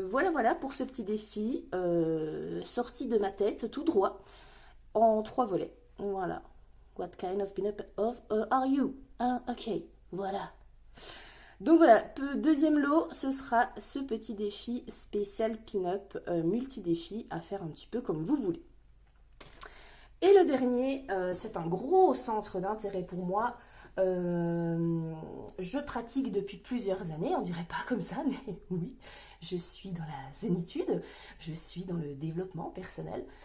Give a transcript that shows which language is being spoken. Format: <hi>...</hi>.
<fr>Voilà pour ce petit défi sorti de ma tête tout droit en 3 volets. Voilà.</fr> <en>What kind of pin-up are you?</en> <fr>Ok, voilà. Donc voilà, deuxième lot, ce sera ce petit défi spécial pin-up multi-défi à faire un petit peu comme vous voulez. Et le dernier, c'est un gros centre d'intérêt pour moi. Je pratique depuis plusieurs années, on dirait pas comme ça, mais oui, je suis dans la zénitude, je suis dans le développement personnel.</fr>